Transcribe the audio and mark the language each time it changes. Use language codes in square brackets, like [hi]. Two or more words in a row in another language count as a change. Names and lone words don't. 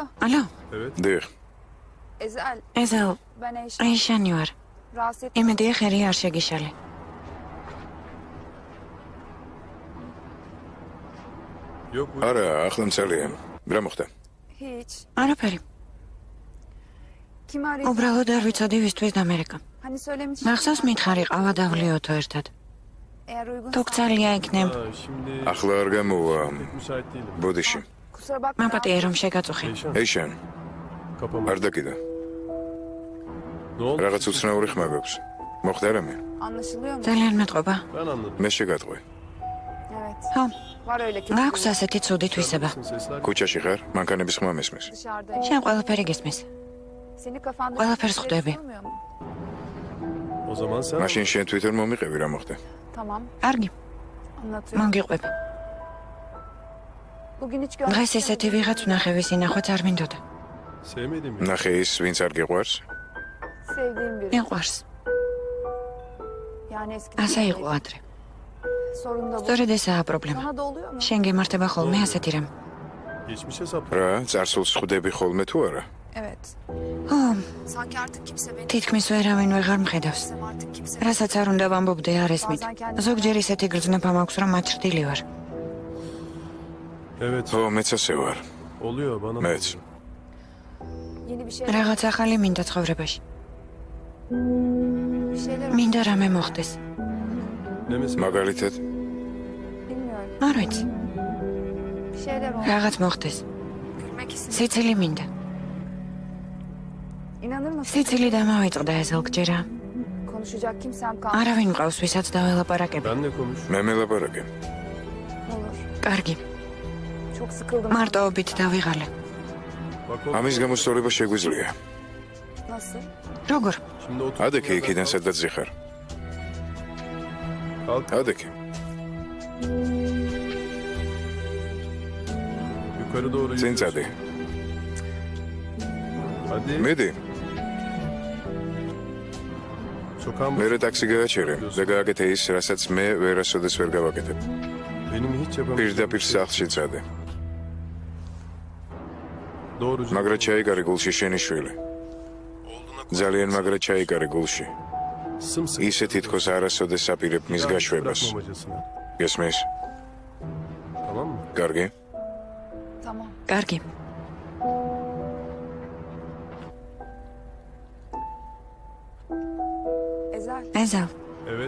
[ka] ალო, დიახ, Ezel, ეზელ, [tr] ben Eyşan. [ka] ეიშანი ვარ. [tr] Rahatsız ettim. [ka] იმედია ხერი არ შეგიშალე. [tr] Yok bu. [ka] არა, ახლა მცალია. რა მოხდა? [tr] Hiç. [ka] არაფერი. [tr] Kimi arayayım? [ka] უბრალოდ არ ვიცოდი ვისთვის დამერეკა. [tr] Hani söylemiştim. [ka] მახსოვს მითხარი ყავა დავლიოთო ერთად. [tr] Eğer uygun. [ka] თუ გწალია იქნებ. [tr] Ha, şimdi [ka] ახლა არ გამოვა [tr] müsait değilim. [ka] ბოდიში. [tr] Kusura bakma. [ka] მაპატია რომ შეგაწუხე. Eyşan. ეიშან, [tr] Kapama. [ka] არ დაკიდა. [tr] Ne oldu? [ka] რაღაც უცნაური ხმა გაქვს. მოხდა რამე? [tr] Anlaşılıyor mu? [ka] ძალიან მეტყობა. [tr] Ben anladım. [ka] მე შეგატყვი. [tr] Evet. [ka] ხო, [tr] Var öyle ki. [ka] გაქვს ასეთი ცუდი თვისება. [tr] Sesler [ka] ქუჩაში ხარ? მანქანების ხმა მესმის. [tr] Dışarıdayım. [ka] შენ ყველაფერი გესმის. [tr] Seni kafanda. [ka] Ყველაფერს [tr] şeyleri [ka] ხვდები. [tr] sormuyor mu? o zaman sen [ka] მაშინ შენ თვითონ მომიყევი რა მოხდა? [tr] Tamam. [ka] კარგი, [tr] Anlatıyorum. [ka] მოგიყვებ. [tr] Bugün hiç görmedim. [ka] დღეს ესეთი ვიღაც ვნახე, ვის ინახვაც არ მინდოდა. [tr] Sevmediğim biri. [ka] ნახე ის ვინც არ გიყვარს? [tr] Sevdiğim biri. [ka] მიყვარს. [tr] Yani eskiden [ka] ასე [tr] öyleydi. [ka] იყო ადრე. [tr] Sorun da bu. [ka] სწორედ ესაა პრობლემა. [tr] Sana da oluyor mu? [ka] შენ გემართება ხოლმე ასეთი რამ. [tr] Geçmişe saplı. [ka] რა, წარსულს ხვდები ხოლმე თუ არა? [tr] Evet. [ka] ო, [tr] Sanki artık kimse beni [ka] თითქმის ვერავინ ვეღარ მხედავს. [tr] artık kimse [ka] რასაც არ უნდა ვამბობდე არ ესმით. ზოგჯერ ისეთი გრძნობა მაქვს, რომ მაჩრდილი ვარ. [tr] Evet. [ka] ო, მეც ასე ვარ. [tr] Oluyor bana. [ka] მეც. [tr] yeni bir şey [ka] რაღაც ახალი მინდა ცხოვრებაში. [tr] bir şeyler [ka] მინდა რამე მოხდეს. [tr] Ne mesela? [ka] მაგალითად, [tr] bilmiyorum. [ka] არ ვიცი, [tr] Bir şeyler oldu. [ka] რაღაც მოხდეს. [tr] Gülmek istedim. [ka] სიცილი მინდა. [tr] İnanır mısın? [ka] სიცილი დამავიწყდა ეს ზოგჯერა. [tr] Konuşacak kimsem kalmadı. [ka] არავინ მყავს, ვისაც დაველაპარაკებ. [tr] Benle konuş. [ka] მე მელაპარაკე. [tr] Olur. [ka] კარგი, [tr] Çok sıkıldım. [ka] მარტოობით დავიღალე. [tr] Bak o. [ka] ამის გამოსწორება შეგვიძლია. [tr] Nasıl? [ka] როგორ? [tr] Şimdi otur. [ka] ადექი იქიდან სადაც ზიხარ. [tr] Kalk. [ka] ადექი. [tr] Yukarı doğru [ka] წინ [tr] yürüyorsun. [ka] წადი. [tr] Hadi. [ka] მიდი, [tr] Sokağın [ka] მე ტაქსი გააჩერე და გააკეთე ის, რასაც მე ვერასოდეს ვერ გავაკეთებ. [tr] benim hiç yapamadığım. [ka] პირდაპირ სახლში წადე. [tr] Doğrucu. [ka] მაგრა ჩაიგარე გულში შენი შვილი. ძალიან მაგრა ჩაიგარე გულში. [tr] Sımsıkı. [ka] ისე თითქოს არასოდეს აპირებ მის [tr] Yalnız [ka] გაშვებას. [tr] bırakmamacasına. [ka] გესმის? [tr] Tamam mı? [ka] კარგი? [tr] Tamam. [ka] კარგი. Ezel. ეზალ, [tr] Evet.